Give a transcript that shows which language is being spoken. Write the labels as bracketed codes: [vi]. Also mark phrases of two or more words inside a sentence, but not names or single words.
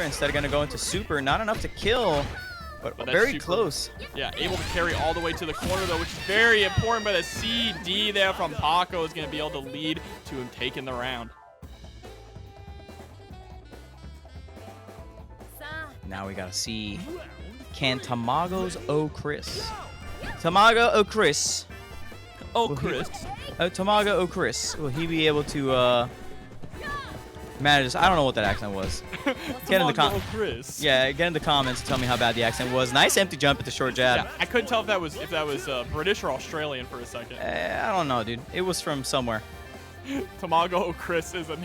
[en] Instead gonna go into Super. Not enough to kill, but very super close. Yeah, able to carry all the way to the corner though, which is very important. But a CD there from Pako is gonna be able to lead to him taking the round. Now we gotta see, can Tamago's O.Chris. Tamago O.Chris. O.Chris. Tamago O.Chris. Will he be able to manage this? I don't know what that accent was. Get in the comments. O.Chris. Yeah, get in the comments. Tell me how bad the accent was. Nice empty jump at the short jab. Yeah, I couldn't tell if that was British or Australian for a second. I don't know, dude. It was from somewhere. Tamago O.Chris is a name.